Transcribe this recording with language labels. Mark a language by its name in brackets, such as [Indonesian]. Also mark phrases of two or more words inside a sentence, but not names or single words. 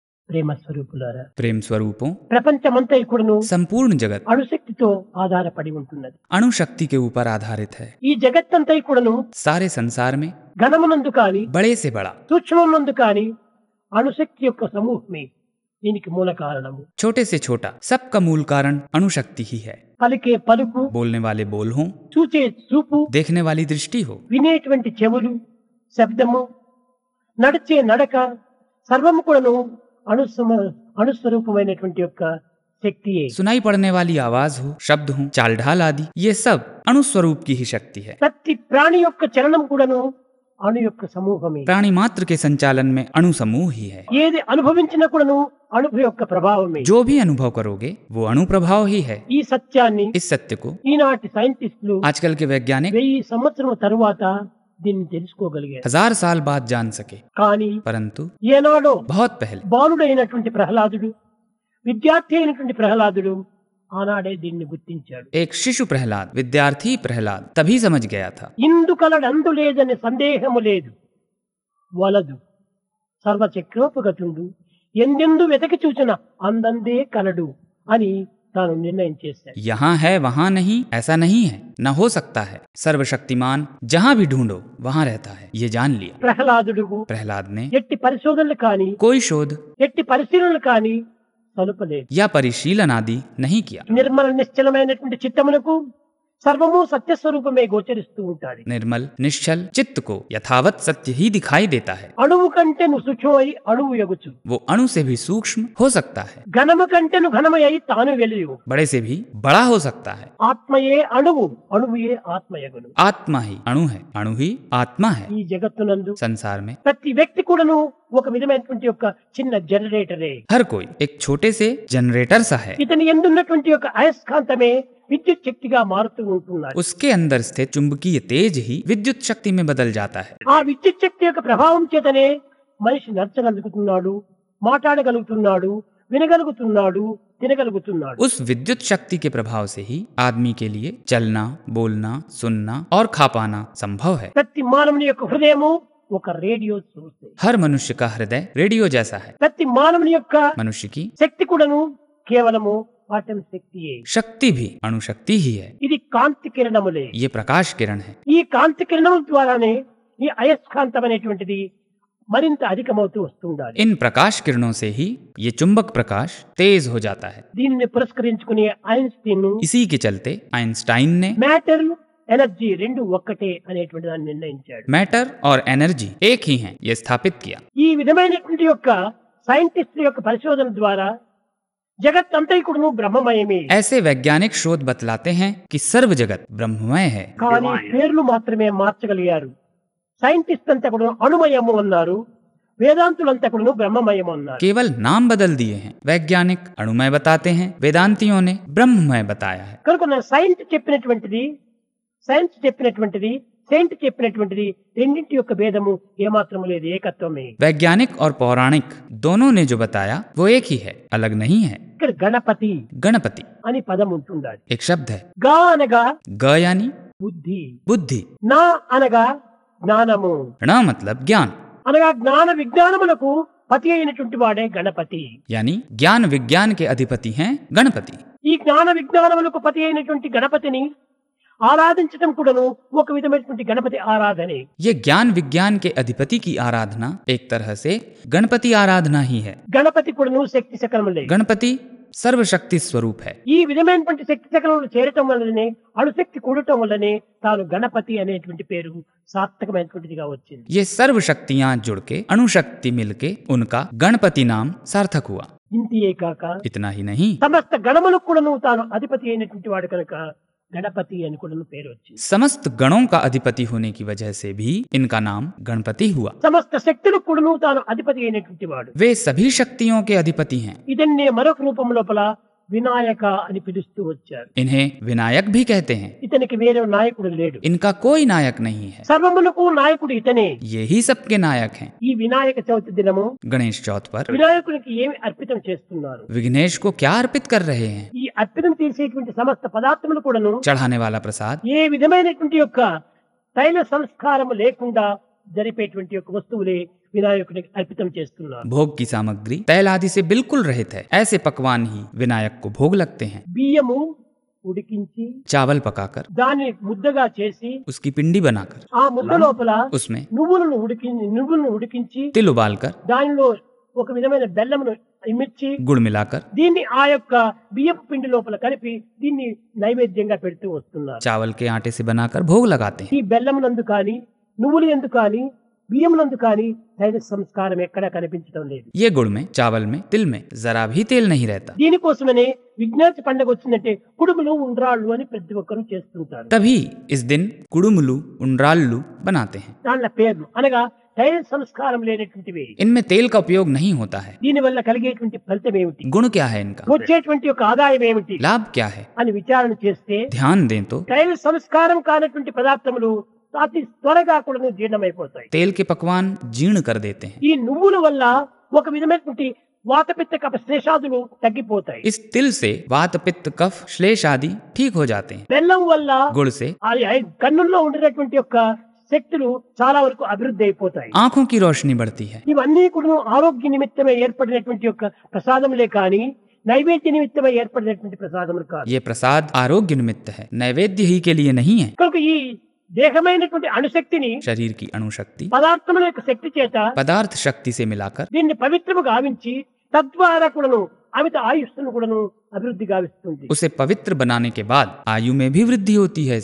[Telugu] ప్రేమ స్వరూపులారా, [Hindi] प्रेम स्वरूपों, [Telugu] ప్రపంచమంతా కూడాను [Hindi] संपूर्ण जगत [Telugu] అణుశక్తితో ఆధారపడి ఉంటున్నది. [Hindi] अणु शक्ति के ऊपर आधारित है। [Telugu] ఈ జగత్తంతా కూడాను [Hindi] सारे संसार में [Telugu] ఘనమునందు కాని [Hindi] बड़े से बड़ा, [Telugu] సూక్ష్మమునందు కాని అణుశక్తి యొక్క సమూహమే దీనికి మూల కారణము. [Hindi] छोटे से छोटा, सबका मूल कारण अणु शक्ति ही है। [Telugu] పలికే పలుకు, [Hindi] बोलने वाले बोल हों, [Telugu] చూచే చూపు, [Hindi] देखने वाली दृष्टि हो, [Telugu] వినేటువంటి చెవులు, శబ్దము, నడిచే నడక సర్వము కూడాను అణుస్వరూపమైనటువంటి యొక్క శక్తియే. [Hindi] सुनाई पड़ने वाली आवाज हो, शब्द हो, चाल ढाल आदि, ये सब अणु स्वरूप की ही शक्ति है। [Telugu] ప్రతి ప్రాణి యొక్క చలనం కూడాను అణు యొక్క సమూహమే. [Hindi] प्राणी मात्र के संचालन में अणु समूह ही है। [Telugu] ఏది అనుభవించినా కూడాను అణు యొక్క ప్రభావమే. [Hindi] जो भी अनुभव करोगे वो अणु प्रभाव ही है। [Telugu] ఈ సత్యాన్ని [Hindi] इस सत्य को [Telugu] ఈనాటి సైంటిస్టులు [Hindi] आजकल के वैज्ञानिक [Telugu] 1000 సంవత్సరం తరువాత దీన్ని తెలుసుకోగలిగారు. [Hindi] 1000 साल बाद जान सके, [Telugu] కానీ [Hindi] परंतु [Telugu] ఏనాడో [Hindi] बहुत पहले [Telugu] బాలుడైనటువంటి ప్రహ్లాదుడు, విద్యార్థి అయినటువంటి ప్రహ్లాదుడు ఆనాడే దీన్ని గుర్తించాడు. [Hindi] एक शिशु प्रहलाद, विद्यार्थी प्रहलाद तभी समझ गया था। [Telugu] ఇందుకలడందు లేదని సందేహము లేదు, వలదు సర్వచక్రోపగతుండు, ఎందెందు వెతకి చూచిన అందందే కలడు అని తాను నిర్ణయం చేశాడు. [Hindi] यहाँ है वहाँ नहीं, ऐसा नहीं है, न हो सकता है। सर्वशक्तिमान जहाँ भी ढूंढो वहाँ रहता है, ये जान लिया। [Telugu] ప్రహ్లాదుడు [Hindi] प्रहलाद ने [Telugu] ఎట్టి పరిశోధనలు కానీ [Hindi] कोई शोध [Telugu] ఎట్టి పరిశీలనలు కానీ సలుపలేదు. [Hindi] या परिशीलन आदि नहीं किया। [Telugu] నిర్మల నిశ్చలమైనటువంటి చిత్తమునకు సర్వము సత్యస్వరూపమే గోచరిస్తూ ఉంటాడు. [Hindi] निर्मल निश्चल चित्त को यथावत सत्य ही दिखाई देता है। [Telugu] అణువు కంటెను సూక్ష్మమై అణువు ఎగుచు, [Hindi] वो अणु से भी सूक्ष्म हो सकता है, [Telugu] ఘనము కంటెను ఘనమై తాను వెలియు, [Hindi] बड़े से भी बड़ा हो सकता है। [Telugu] ఆత్మయే అణువు, అణువుయే ఆత్మయగును. [Hindi] आत्मा ही अणु है, अणु ही आत्मा है। [Telugu] ఈ జగత్తునందు [Hindi] संसार में [Telugu] ప్రతి వ్యక్తి కూడాను ఒక విధమైనటువంటి యొక్క చిన్న జనరేటరే. [Hindi] हर कोई एक छोटे से जनरेटर सा है। [Telugu] ఇతని ఎందున్నటువంటి యొక్క అయస్కాంతమే విద్యుత్ శక్తిగా మారుతూ ఉంటున్నారు. [Hindi] उसके अंदर स्थित चुंबकीय तेज ही विद्युत शक्ति में बदल जाता है। [Telugu] ఆ విద్యుత్ శక్తి యొక్క ప్రభావం చేతనే మనిషి నడచగలుగుతున్నాడు, మాట్లాడగలుగుతున్నాడు, వినగలుగుతున్నాడు, తినగలుగుతున్నాడు. [Hindi] उस विद्युत शक्ति के प्रभाव से ही आदमी के लिए चलना, बोलना, सुनना और खा पाना संभव है। [Telugu] ప్రతి మానవుని యొక్క హృదయము ఒక [English] radio source. [Hindi] हर मनुष्य का हृदय रेडियो जैसा है। [Telugu] ప్రతి మానవుని యొక్క [Hindi] मनुष्य की [Telugu] శక్తి కూడాను కేవలము ఆటం శక్తియే. [Hindi] शक्ति भी अणुशक्ति ही है। [Telugu] ఇది కాంతి కిరణములే. [Hindi] ये प्रकाश किरण है। [Telugu] ఈ కాంతి కిరణముల ద్వారానే ఈ అయస్కాంతం అనేటువంటిది మరింత అధికమవుతూ వస్తుండాలి. [Hindi] इन प्रकाश किरणों से ही ये चुंबक प्रकाश तेज हो जाता है। [Telugu] దీనిని పురస్కరించుకునే ఐన్స్టీన్ [Hindi] इसी के चलते आइंस्टाइन ने [English] matter energy [Telugu] రెండు ఒక్కటే అనేటువంటి దాన్ని నిర్ణయించాడు. [Hindi] मैटर और एनर्जी एक ही हैं, ये स्थापित किया। [Telugu] ఈ విధమైనటువంటి యొక్క సైంటిస్టుల యొక్క పరిశోధన ద్వారా జగత్ అంతా కూడాను బ్రహ్మమయమే. [Hindi] ऐसे वैज्ञानिक शोध बतलाते हैं कि सर्व जगत ब्रह्ममय है, [Telugu] కానీ పేర్లు మాత్రమే మార్చగలిగారు. సైంటిస్ట్ అంతా కూడా అణుమయము అన్నారు, వేదాంతులంతా కూడా బ్రహ్మమయము అన్నారు. [Hindi] केवल नाम बदल दिए हैं। वैज्ञानिक अणुमय बताते हैं, वेदांतियों ने ब्रह्ममय बताया है। [Telugu] కనుక సైన్స్ చెప్పినటువంటిది సెయింట్ చెప్పినటువంటిది రెండింటి యొక్క భేదము ఏమాత్రము లేదు, ఏకత్వమే. [Hindi] वैज्ञानिक और पौराणिक दोनों ने जो बताया वो एक ही है, अलग नहीं है। [Telugu] ఇక్కడ గణపతి [Hindi] गणपति [Telugu] అని పదం ఉంటుండాలి. [Hindi] एक शब्द है। [Telugu] గా అనగా [Hindi] ग यानी [Telugu] బుద్ధి, [Hindi] बुद्धि, [Telugu] నా అనగా జ్ఞానము, [Hindi] ण मतलब ज्ञान, [Telugu] అనగా జ్ఞాన విజ్ఞానములకు పతి అయినటువంటి వాడే గణపతి. [Hindi] यानी ज्ञान विज्ञान के अधिपति हैं गणपति। [Telugu] ఈ జ్ఞాన విజ్ఞానములకు పతి అయినటువంటి గణపతిని ఆరాధించడం కూడాను ఒక విధమైనటువంటి గణపతి ఆరాధనే. [Hindi] ये ज्ञान विज्ञान के अधिपति की आराधना एक तरह से गणपति आराधना ही है। [Telugu] గణపతి కూడాను శక్తి శకలములే. [Hindi] गणपति सर्वशक्ति स्वरूप है। [Telugu] ఈ విధమైనటువంటి శక్తి శకలములు చేరటం వల్లనే, అణుశక్తి కూడటం వల్లనే తాను గణపతి అనేటువంటి పేరు సార్థకమైనటువంటిదిగా వచ్చింది. [Hindi] ये सर्व शक्तियां जुड़ के अणुशक्ति मिलके उनका गणपति नाम सार्थक हुआ। [Telugu] ఇంతియే కాక [Hindi] इतना ही नहीं, [Telugu] సమస్త గణములకు కూడాను తాను అధిపతి అయినటువంటి వాడు కనుక గణపతి అని కూడా పేరు వచ్చింది. [Hindi] समस्त गणों का अधिपति होने की वजह से भी इनका नाम गणपति हुआ। [Telugu] సమస్త శక్తులకు కూడాను తాను అధిపతి అయినటువంటి వాడు. [Hindi] वे सभी शक्तियों के अधिपति हैं। [Telugu] ఇదన్నే మరొక రూపం లోపల వినాయక అని పిలుస్తూ వచ్చారు. [Hindi] इन्हें विनायक भी कहते हैं। [Telugu] ఇతనికి వేరే నాయకుడు లేడు. [Hindi] इनका कोई नायक नहीं है, [Telugu] సర్వములకు నాయకుడు ఇతనే. [Hindi] ये ही सबके नायक हैं। [Telugu] ఈ వినాయక చవితి దినము [Hindi] गणेश चौथ पर [Telugu] వినాయకునికి ఏమి అర్పితం చేస్తున్నారు? [Hindi] विघ्नेश को क्या अर्पित कर रहे हैं? [Telugu] ఈ అర్పితం చేసేటువంటి సమస్త పదార్థములు కూడాను [Hindi] चढ़ाने वाला प्रसाद [Telugu] ఏ విధమైనటువంటి యొక్క తైల సంస్కారము లేకుండా జరిపేటువంటి యొక్క వస్తువులే వినాయకుడికి అర్పితం చేస్తున్నారు. [Hindi] भोग की सामग्री तैल आदि से बिल्कुल रहित है, ऐसे पकवान ही विनायक को भोग लगते हैं। [Telugu] బియ్యము ఉడికించి [Hindi] चावल पकाकर, [Telugu] దాన్ని ముద్దగా చేసి [Hindi] उसकी पिंडी बनाकर, [Telugu] ఆ ముద్ద లోపల [Hindi] उसमें [Telugu] నువ్వులను ఉడికించి [Hindi] तिल उबालकर, [Telugu] దానిలో ఒక విధమైన బెల్లమును ఇమిర్చి [Hindi] गुड़ मिलाकर, [Telugu] దీన్ని ఆ యొక్క బియ్యపు పిండి లోపల కలిపి దీన్ని నైవేద్యంగా పెడుతూ వస్తున్నారు. [Hindi] चावल के आटे से बनाकर भोग लगाते हैं। [Telugu] ఈ బెల్లమునందు కానీ నువ్వులు ఎందు కానీ బియ్యమునందు కానీ దైవ సంస్కారం ఎక్కడా కనిపించడం లేదు. [Hindi] ये गुड़ में, चावल में, तिल में जरा भी तेल नहीं रहता। [Telugu] దీనికోసమనే విఘ్నేశ్వర పండుగ వచ్చిందంటే కుడుములు ఉండ్రాళ్ళు అని ప్రతి ఒక్కరూ చేస్తుంటారు. [Hindi] तभी इस दिन कुड़ुमुलु उंड्राल्लु बनाते हैं। [Telugu] దానిల పేర్లు అనగా దైవ సంస్కారం లేనటువంటివి. [Hindi] इनमें तेल का उपयोग नहीं होता है। [Telugu] దీని వల్ల కలిగేటువంటి ఫలితం ఏమిటి, [Hindi] गुण क्या है इनका, [Telugu] వచ్చేటువంటి యొక్క ఆదాయం ఏమిటి [Hindi] लाभ क्या है, [Telugu] అని విచారణ చేస్తే [Hindi] ध्यान दें तो [Telugu] దైవ సంస్కారం కానటువంటి పదార్థములు అతి త్వరగా కూడా జీర్ణమైపోతాయి. [Hindi] तेल के पकवान जीर्ण कर देते हैं। [Telugu] ఈ నువ్వుల వల్ల ఒక విధమైనటువంటి వాతపిత్త కఫ శ్లేషాదులు తగ్గిపోతాయి. [Hindi] इस तिल से वात पित्त कफ श्लेष आदि ठीक हो जाते हैं। [Telugu] బెల్లం వల్ల [Hindi] गुड़ से [Telugu] అది కన్నుల్లో ఉండినటువంటి యొక్క శక్తులు చాలా వరకు అభివృద్ధి అయిపోతాయి. [Hindi] आंखों की रोशनी बढ़ती है। [Telugu] ఇవన్నీ కూడా ఆరోగ్య నిమిత్తమై ఏర్పడినటువంటి యొక్క ప్రసాదములే కానీ నైవేద్య నిమిత్తమై ఏర్పడినటువంటి ప్రసాదములు కాదు. [Hindi] ये प्रसाद आरोग्य निमित्त है, नैवेद्य ही के लिए नहीं है। [Telugu] కనుక ఈ దేహమైనటువంటి అణుశక్తిని [Hindi] शरीर की अणुशक्ति [Telugu] పదార్థముల యొక్క శక్తి చేత [Hindi] पदार्थ शक्ति से मिलाकर [Telugu] దీన్ని పవిత్రము గావించి తద్వారా కూడాను అమిత ఆయుష్ను కూడాను అభివృద్ధి గావిస్తుంది. [Hindi] उसे पवित्र बनाने के बाद आयु में भी वृद्धि होती है।